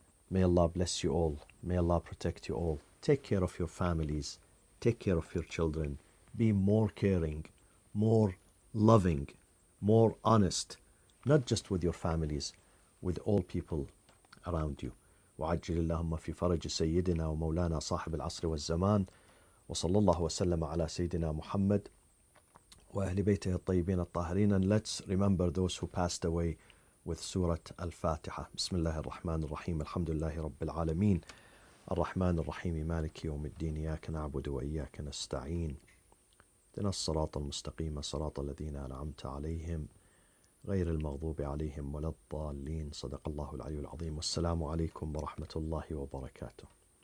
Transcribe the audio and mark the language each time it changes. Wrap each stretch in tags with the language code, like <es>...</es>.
<en>May Allah bless you all. May Allah protect you all. Take care of your families. Take care of your children. Be more caring, more loving, more honest, not just with your families, with all people around you.</en> <ar>وعجل اللهم في فرج سيدنا ومولانا صاحب العصر والزمان وصلى الله وسلم على سيدنا Muhammad وأهل بيته الطيبين الطاهرين.</ar> <en>And let's remember those who passed away with Surah Al-Fatiha.</en> <ar>بسم الله الرحمن الرحيم. الحمد لله رب العالمين الرحمن الرحيم مالك يوم الدين إياك نعبد وإياك نستعين اهدنا الصراط المستقيم صراط الذين أنعمت عليهم غير المغضوب عليهم ولا الضالين. صدق الله العلي العظيم. والسلام عليكم ورحمة الله وبركاته.</ar>